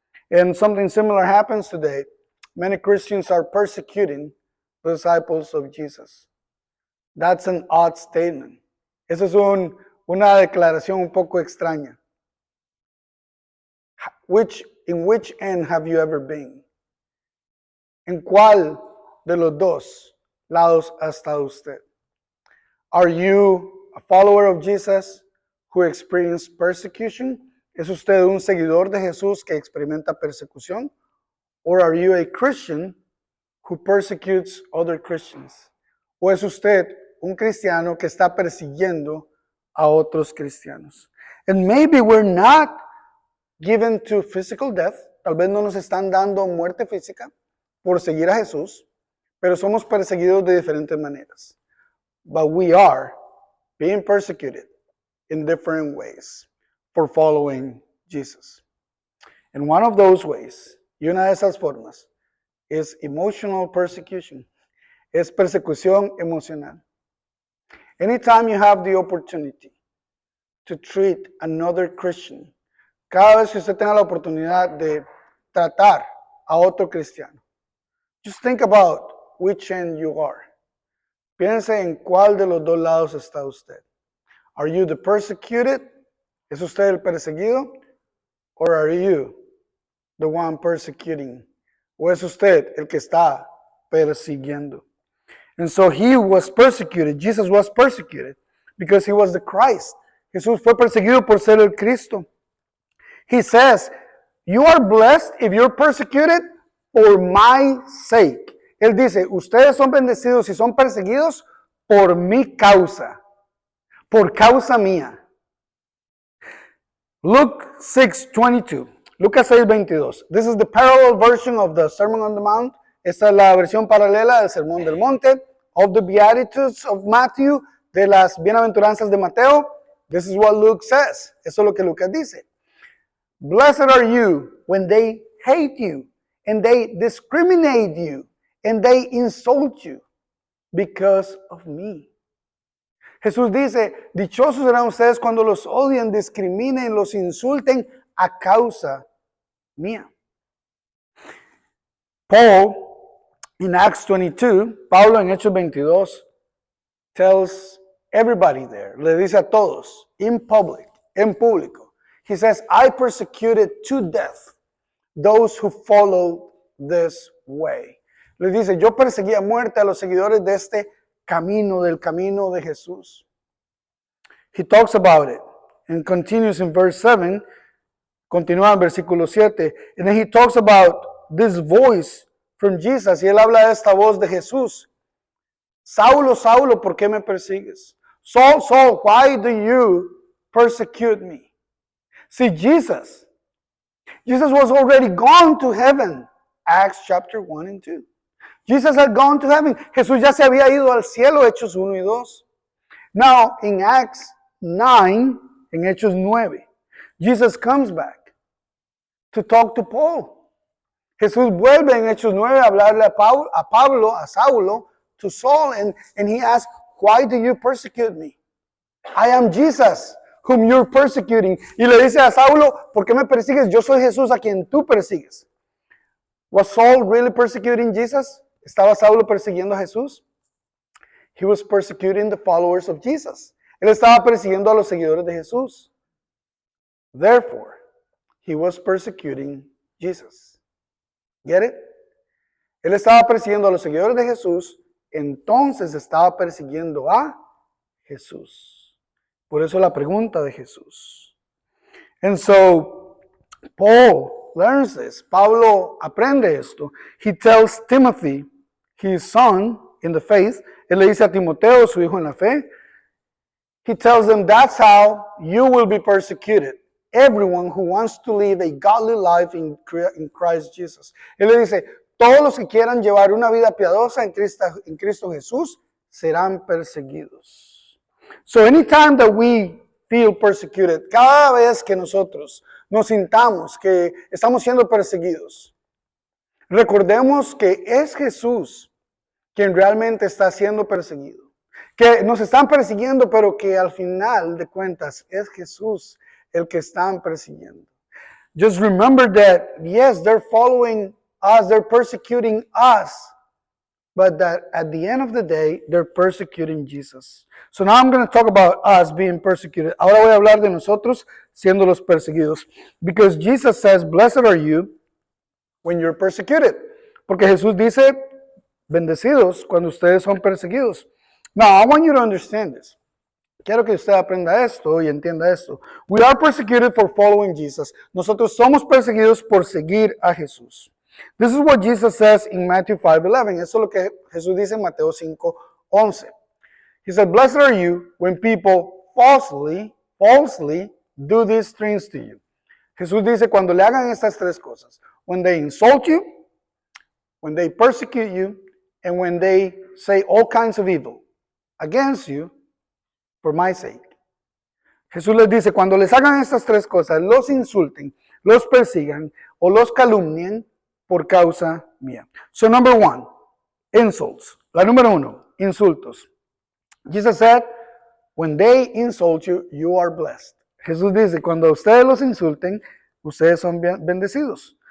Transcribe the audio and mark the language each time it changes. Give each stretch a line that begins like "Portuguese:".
English: And something similar happens today. Many Christians are persecuting the disciples of Jesus. That's an odd statement.
Spanish: Esa es una declaración un poco extraña.
English: In which end have you ever been?
Spanish: ¿En cuál de los dos lados ha estado usted?
English: Are you a follower of Jesus who experienced persecution?
Spanish: ¿Es usted un seguidor de Jesús que experimenta persecución?
English: Or are you a Christian who persecutes other Christians?
Spanish: ¿O es usted un cristiano que está persiguiendo a otros cristianos?
English: And maybe we're not given to physical death.
Spanish: Tal vez no nos están dando muerte física por seguir a Jesús, pero somos perseguidos de diferentes maneras.
English: But we are being persecuted in different ways for following Jesus. And one of those ways,
Spanish: y una de esas formas,
English: is emotional persecution.
Spanish: Es persecución emocional.
English: Anytime you have the opportunity to treat another Christian,
Spanish: cada vez que usted tenga la oportunidad de tratar a otro cristiano,
English: just think about which end you are.
Spanish: Piense en cuál de los dos lados está usted.
English: Are you the persecuted?
Spanish: ¿Es usted el perseguido?
English: Or are you the one persecuting?
Spanish: ¿O es usted el que está persiguiendo?
English: And so he was persecuted. Jesus was persecuted because he was the Christ.
Spanish: Jesús fue perseguido por ser el Cristo.
English: He says, you are blessed if you're persecuted for my sake.
Spanish: Él dice, ustedes son bendecidos si son perseguidos por mi causa, por causa mía.
English: Luke 6:22. Lucas 6:22. This is the parallel version of the Sermon on the Mount.
Spanish: Esta es la versión paralela del Sermón del Monte,
English: of the Beatitudes of Matthew,
Spanish: de las bienaventuranzas de Mateo.
English: This is what Luke says.
Spanish: Eso es lo que Lucas dice.
English: Blessed are you when they hate you, and they discriminate you, and they insult you because of me.
Spanish: Jesús dice, dichosos serán ustedes cuando los odien, discriminen, los insulten a causa mía.
English: Paul, in Acts 22,
Spanish: Pablo en Hechos 22,
English: tells everybody there,
Spanish: le dice a todos,
English: in public,
Spanish: en público,
English: he says, I persecuted to death those who followed this way.
Spanish: Le dice, yo perseguí a muerte a los seguidores de este camino, del camino de Jesús.
English: He talks about it and continues in verse 7,
Spanish: continúa en versículo 7,
English: and then he talks about this voice from Jesus,
Spanish: y él habla de esta voz de Jesús. Saulo, Saulo, ¿por qué me persigues?
English: Saul, Saul, why do you persecute me? See, Jesus was already gone to heaven. Acts chapter 1 and 2. Jesus had gone to heaven.
Spanish: Jesús ya se había ido al cielo, Hechos 1 y 2.
English: Now, in Acts 9,
Spanish: en Hechos 9,
English: Jesus comes back to talk to Paul.
Spanish: Jesús vuelve en Hechos 9 a hablarle a Pablo, a Saulo,
English: to Saul, and he asks, why do you persecute me? I am Jesus, whom you're persecuting.
Spanish: Y le dice a Saulo, ¿por qué me persigues? Yo soy Jesús a quien tú persigues.
English: Was Saul really persecuting Jesus?
Spanish: ¿Estaba Saulo persiguiendo a Jesús?
English: He was persecuting the followers of Jesus.
Spanish: Él estaba persiguiendo a los seguidores de Jesús.
English: Therefore, he was persecuting Jesus. Get it?
Spanish: Él estaba persiguiendo a los seguidores de Jesús, entonces estaba persiguiendo a Jesús. Por eso la pregunta de Jesús.
English: And so, Paul learns this.
Spanish: Pablo aprende esto.
English: He tells Timothy, his son in the faith,
Spanish: él le dice a Timoteo, su hijo en la fe,
English: he tells them that's how you will be persecuted. Everyone who wants to live a godly life in Christ Jesus.
Spanish: Él le dice, todos los que quieran llevar una vida piadosa en Cristo Jesús serán perseguidos.
English: So anytime that we feel persecuted,
Spanish: cada vez que nosotros nos sintamos que estamos siendo perseguidos, recordemos que es Jesús quien realmente está siendo perseguido. Que nos están persiguiendo, pero que al final de cuentas es Jesús el que están persiguiendo.
English: Just remember that, yes, they're following us, they're persecuting us, but that at the end of the day, they're persecuting Jesus. So now I'm going to talk about us being persecuted.
Spanish: Ahora voy a hablar de nosotros siendo los perseguidos.
English: Because Jesus says, blessed are you when you're persecuted.
Spanish: Porque Jesús dice, bendecidos cuando ustedes son perseguidos.
English: Now, I want you to understand this.
Spanish: Quiero que usted aprenda esto y entienda esto.
English: We are persecuted for following Jesus.
Spanish: Nosotros somos perseguidos por seguir a Jesús.
English: This is what Jesus says in Matthew 5:11.
Spanish: Eso es lo que Jesús dice en Mateo 5:11.
English: He said, blessed are you when people falsely do these things to you.
Spanish: Jesús dice, cuando le hagan estas tres cosas.
English: When they insult you, when they persecute you, and when they say all kinds of evil against you, for my sake.
Spanish: Jesús les dice, cuando les hagan estas tres cosas, los insulten, los persigan o los calumnien por causa mía.
English: So number one, insults.
Spanish: La número uno, insultos.
English: Jesus said, When they insult you, you are blessed.
Spanish: Jesús dice, cuando ustedes los insulten, ustedes son bendecidos.